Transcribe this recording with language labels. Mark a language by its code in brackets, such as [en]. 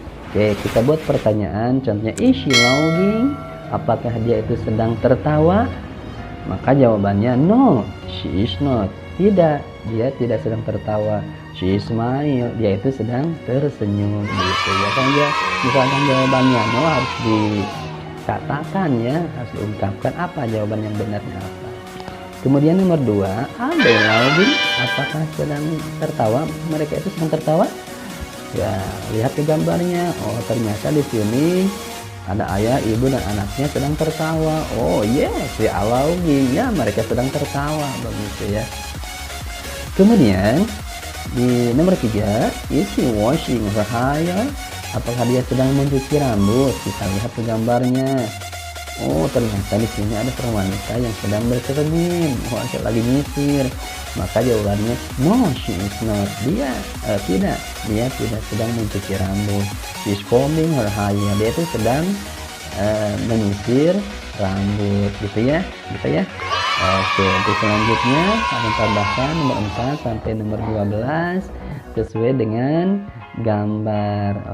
[id] Oke, kita buat pertanyaan, contohnya [en] is she laughing? [id] Apakah dia itu sedang tertawa? Maka jawabannya [en] no, she is not. [id] Tidak, dia tidak sedang tertawa. [en] She is smile, [id] dia itu sedang tersenyum gitu ya. Kan ya, misalkan jawabannya no harus dikatakan ya, harus diungkapkan apa jawaban yang benarnya apa. Kemudian nomor 2, [en] are they laughing? [id] Apakah sedang tertawa? Mereka itu sedang tertawa? Ya, lihat ke gambarnya. Oh, ternyata di sini ada ayah, ibu, dan anaknya sedang tertawa. [en] Oh yes, they are laughing [id] ya, mereka sedang tertawa begitu ya. Kemudian di nomor 3, [en] is she washing her hair? [id] Apakah dia sedang mencuci rambut? Kita lihat ke gambarnya. Oh, ternyata di sini ada seorang wanita yang sedang bercermin. Oh, lagi nyisir. Maka jawabannya [en] no, she is not. [id] Dia tidak sedang mencuci rambut. [en] She is combing her hair. [id] Dia itu sedang menyisir rambut gitu ya. Oke, untuk selanjutnya akan tambahkan nomor 4 sampai nomor 12 sesuai dengan gambar.